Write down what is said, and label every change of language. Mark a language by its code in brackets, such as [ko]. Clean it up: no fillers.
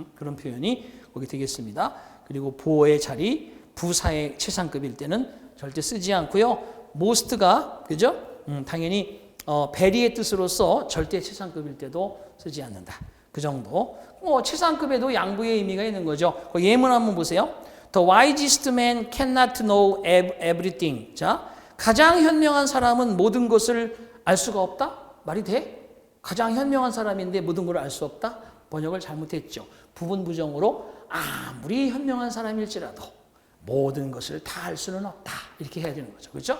[ko] 그런 표현이 거기 되겠습니다. 그리고 보어의 자리, 부사의 최상급일 때는 절대 쓰지 않고요. most가 그죠? 당연히 베리의 뜻으로서 절대 최상급일 때도 쓰지 않는다. 그 정도. 최상급에도 양보의 의미가 있는 거죠. 그 예문 한번 보세요. [en] The wisest man cannot know everything. [ko] 자, 가장 현명한 사람은 모든 것을 알 수가 없다? 말이 돼? 가장 현명한 사람인데 모든 걸 알 수 없다? 번역을 잘못했죠. 부분 부정으로 아무리 현명한 사람일지라도 모든 것을 다 알 수는 없다. 이렇게 해야 되는 거죠. 그렇죠?